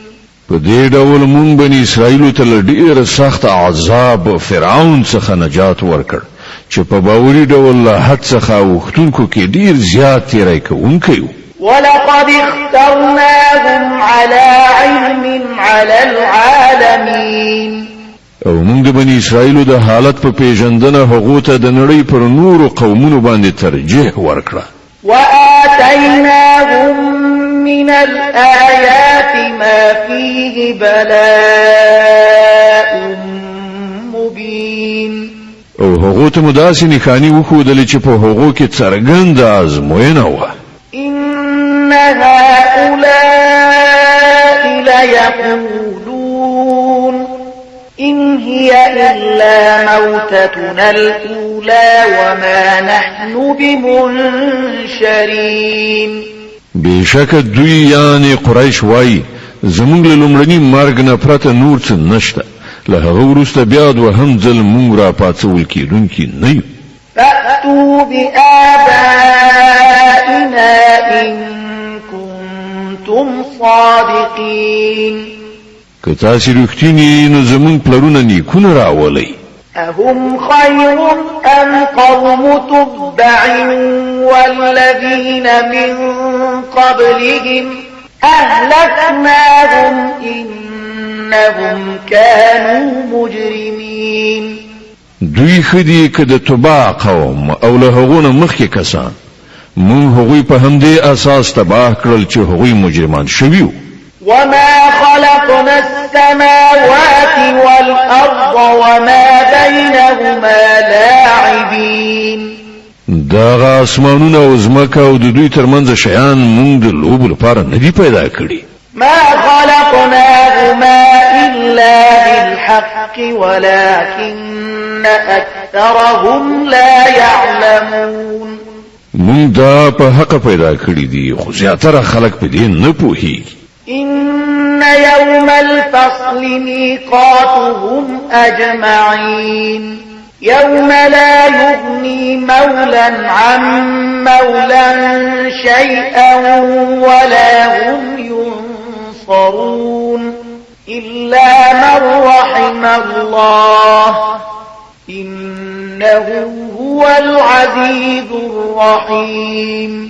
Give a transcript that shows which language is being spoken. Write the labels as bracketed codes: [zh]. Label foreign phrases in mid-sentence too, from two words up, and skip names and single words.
[ps] په دې ډول مونږ بني اسرائیل ته له ډېر سخت عذاب فرعون څخه نجات ورکړ چې په باوري ډول له حد څخه وختونکو کې ډېر زیات تیری کوونکی و. [ar] ولقد اخترناهم على علم على العالمين. [ps] او موږ د بني اسرائیل د حالت په پیژندنه هغه ته د نړۍ پر نورو قومونو باندې ترجیح ورکړه. [ar] وآتيناهم من الآيات ما فيه بلاء مبين. [ps] او هغه ته مداسې نښانې وښودلې چې په هغو کې څرګنده ازموینه وه. [ar] إن هؤلاء ليقولون إن هي إلا موتتنا الأولى وما نحن بمنشرين. [ps] بشک دوی یعنی قریش وای زمونږ له لومړني مرګ نه پرته نور څه نشته. له هغه وروسته بیا دوهم ځل مونږ را پاڅول کېدونکي نه یو. [ar] فأتوا بآبائنا إن كنتم صادقين. [ps] که تاسو رښتینی نو زمونږ پلرونه نیکونه راولئ. [ar] أهم خير أم قوم تبع والذين من قبلهم أهلكناهم إنهم كانوا مجرمين. [ps] دوی خدي که د تبع قوم او له هغونه مخکې کسان مونږ هغوی په همدې اساس تباه کړل چې هغوی مجرمان شوي. [ar] وما خلقنا السماوات والأرض وما بينهما لاعبين. [ps] دا اسمانونه او زمکه او د دوی ترمنځ شیان مونږ د لوبو لپاره نه دي پیدا کړي. [ar] ما خلقناهما إلا بالحق ولكن أكثرهم لا يعلمون [ps] مونږ دا په حق پیدا کړی دي خو زیاتره خلک په دې نه پوهیږي [ar] إن يوم الفصل ميقاتهم أجمعين يوم لا يغني مولا عن مولا شيئا ولا هم ينصرون إلا من رحم الله إنه هو العزيز الرحيم